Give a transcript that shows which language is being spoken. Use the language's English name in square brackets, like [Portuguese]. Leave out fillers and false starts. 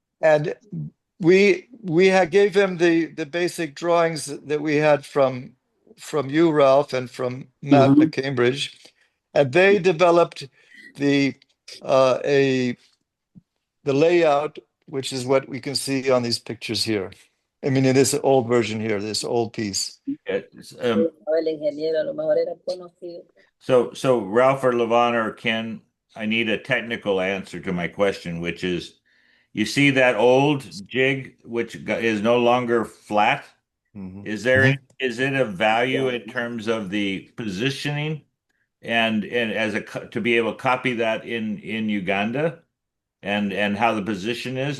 [English] and we had gave him the basic drawings that we had from you, Ralph, and from Matt at Cambridge, and they developed the the layout, which is what we can see on these pictures here. I mean, in this old version here, this old piece. It's, [Spanish] El ingeniero a lo mejor era conocido. [English] so Ralph or Levon or Ken, I need a technical answer to my question, which is, you see that old jig, which is no longer flat? Mhm. Is there Mhm. is it a value in terms of the positioning and as to be able to copy that in Uganda and how the position is?